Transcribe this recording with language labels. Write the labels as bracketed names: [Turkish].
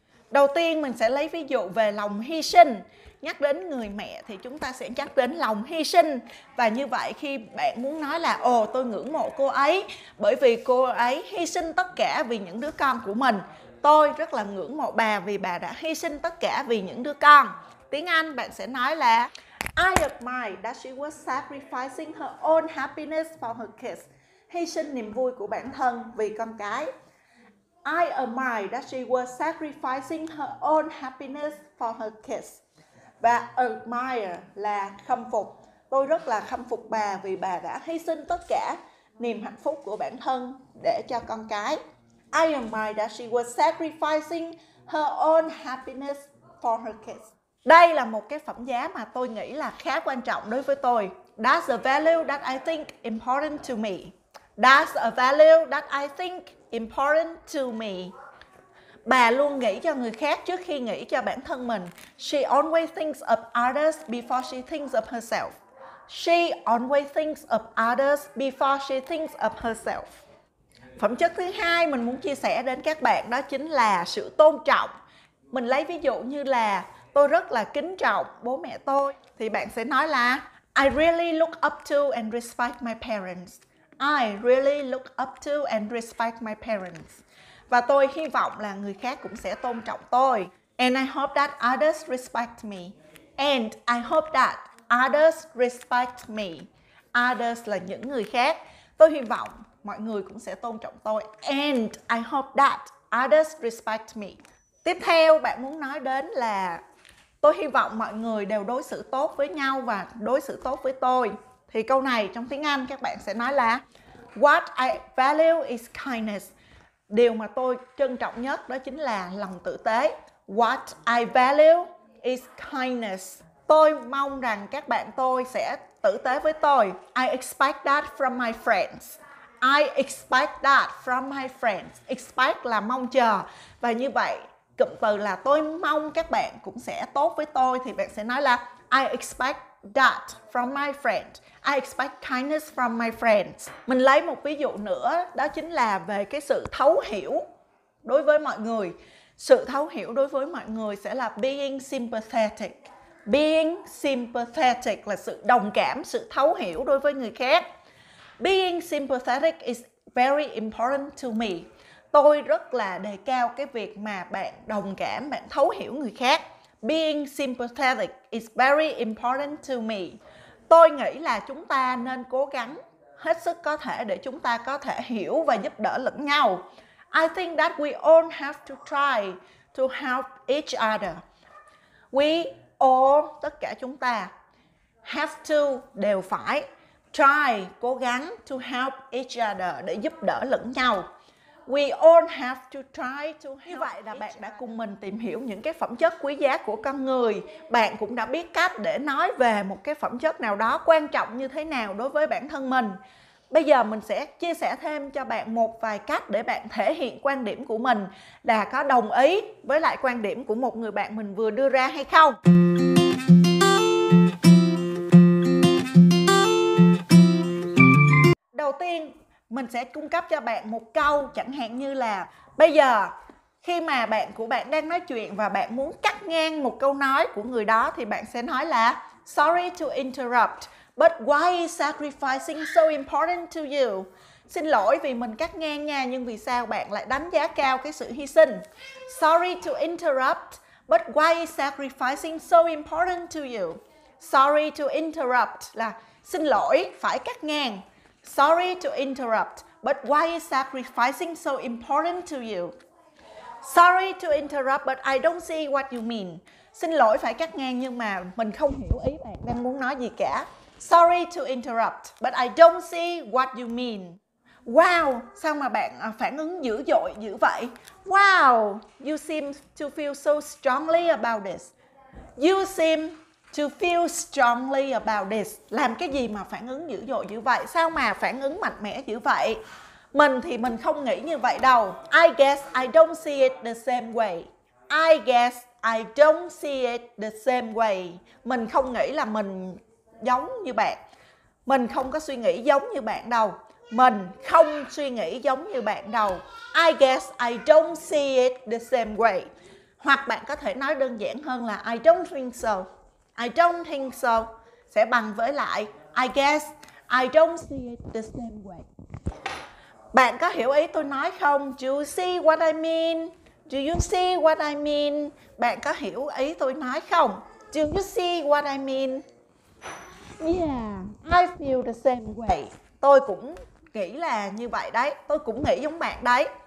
[Vietnamese] Đầu tiên mình sẽ lấy ví dụ về lòng hy sinh. Nhắc đến người mẹ thì chúng ta sẽ nhắc đến lòng hy sinh. Và như vậy khi bạn muốn nói là ồ tôi ngưỡng mộ cô ấy bởi vì cô ấy hy sinh tất cả vì những đứa con của mình. Tôi rất là ngưỡng mộ bà vì bà đã hy sinh tất cả vì những đứa con. Tiếng Anh bạn sẽ nói là [English] I admire that she was sacrificing her own happiness for her kids. [Vietnamese] Hy sinh niềm vui của bản thân vì con cái. [English] I admire that she was sacrificing her own happiness for her kids. [Vietnamese] Và admire là khâm phục. Tôi rất là khâm phục bà vì bà đã hy sinh tất cả niềm hạnh phúc của bản thân để cho con cái. [English] I admire that she was sacrificing her own happiness for her kids. [Vietnamese] Đây là một cái phẩm giá mà tôi nghĩ là khá quan trọng đối với tôi. [English] That's a value that I think important to me. That's a value that I think important to me. [Vietnamese] Bà luôn nghĩ cho người khác trước khi nghĩ cho bản thân mình. [English] She always thinks of others before she thinks of herself. She always thinks of others before she thinks of herself. [Vietnamese] Phẩm chất thứ hai mình muốn chia sẻ đến các bạn đó chính là sự tôn trọng. Mình lấy ví dụ như là tôi rất là kính trọng bố mẹ tôi. Thì bạn sẽ nói là [English] I really look up to and respect my parents. I really look up to and respect my parents. [Vietnamese] Và tôi hy vọng là người khác cũng sẽ tôn trọng tôi. [English] And I hope that others respect me. And I hope that others respect me. [Vietnamese] Others là những người khác. Tôi hy vọng mọi người cũng sẽ tôn trọng tôi. [English] And I hope that others respect me. [Vietnamese] Tiếp theo bạn muốn nói đến là tôi hy vọng mọi người đều đối xử tốt với nhau và đối xử tốt với tôi. Thì câu này trong tiếng Anh các bạn sẽ nói là [English] What I value is kindness. [Vietnamese] Điều mà tôi trân trọng nhất đó chính là lòng tử tế. [English] What I value is kindness. [Vietnamese] Tôi mong rằng các bạn tôi sẽ tử tế với tôi. [English] I expect that from my friends. I expect that from my friends. [Vietnamese] Expect là mong chờ. Và như vậy, cụm từ là tôi mong các bạn cũng sẽ tốt với tôi thì bạn sẽ nói là [English] I expect that from my friends. I expect kindness from my friends. [Vietnamese] Mình lấy một ví dụ nữa, đó chính là về cái sự thấu hiểu đối với mọi người. Sự thấu hiểu đối với mọi người sẽ là being sympathetic. Being sympathetic là sự đồng cảm, sự thấu hiểu đối với người khác. [English] Being sympathetic is very important to me. [Vietnamese] Tôi rất là đề cao cái việc mà bạn đồng cảm, bạn thấu hiểu người khác. [English] Being sympathetic is very important to me. [Vietnamese] Tôi nghĩ là chúng ta nên cố gắng hết sức có thể để chúng ta có thể hiểu và giúp đỡ lẫn nhau. [English] I think that we all have to try to help each other. We all, [Vietnamese] tất cả chúng ta, [English] have to, [Vietnamese] đều phải, [English] try, [Vietnamese] cố gắng, [English] to help each other, [Vietnamese] để giúp đỡ lẫn nhau. [English] We all have to try to help. [Vietnamese] Như vậy là bạn đã cùng mình tìm hiểu những cái phẩm chất quý giá của con người. Bạn cũng đã biết cách để nói về một cái phẩm chất nào đó quan trọng như thế nào đối với bản thân mình. Bây giờ mình sẽ chia sẻ thêm cho bạn một vài cách để bạn thể hiện quan điểm của mình là có đồng ý với lại quan điểm của một người bạn mình vừa đưa ra hay không. Đầu tiên, mình sẽ cung cấp cho bạn một câu chẳng hạn như là bây giờ khi mà bạn của bạn đang nói chuyện và bạn muốn cắt ngang một câu nói của người đó thì bạn sẽ nói là [English] sorry to interrupt, but why is sacrificing so important to you? [Vietnamese] Xin lỗi vì mình cắt ngang nha, nhưng vì sao bạn lại đánh giá cao cái sự hy sinh? [English] Sorry to interrupt, but why is sacrificing so important to you? Sorry to interrupt [Vietnamese] là xin lỗi phải cắt ngang. [English] Sorry to interrupt, but why is sacrificing so important to you? Sorry to interrupt, but I don't see what you mean. [Vietnamese] Xin lỗi phải cắt ngang nhưng mà mình không hiểu ý bạn đang muốn nói gì cả. [English] Sorry to interrupt, but I don't see what you mean. [Vietnamese] Wow, sao mà bạn phản ứng dữ dội dữ vậy? [English] Wow, you seem to feel so strongly about this. You seem to feel strongly about this. [Vietnamese] Làm cái gì mà phản ứng dữ dội dữ vậy? Sao mà phản ứng mạnh mẽ dữ vậy? Mình thì mình không nghĩ như vậy đâu. [English] I guess I don't see it the same way. I guess I don't see it the same way. [Vietnamese] Mình không nghĩ là mình giống như bạn. Mình không có suy nghĩ giống như bạn đâu. Mình không suy nghĩ giống như bạn đâu. [English] I guess I don't see it the same way. [Vietnamese] Hoặc bạn có thể nói đơn giản hơn là [English] I don't think so. I don't think so [Vietnamese] sẽ bằng với lại [English] I guess I don't see it the same way. [Vietnamese] Bạn có hiểu ý tôi nói không? [English] Do you see what I mean? Do you see what I mean? [Vietnamese] Bạn có hiểu ý tôi nói không? [English] Do you see what I mean? Yeah, I feel the same way. [Vietnamese] Tôi cũng nghĩ là như vậy đấy. Tôi cũng nghĩ giống bạn đấy.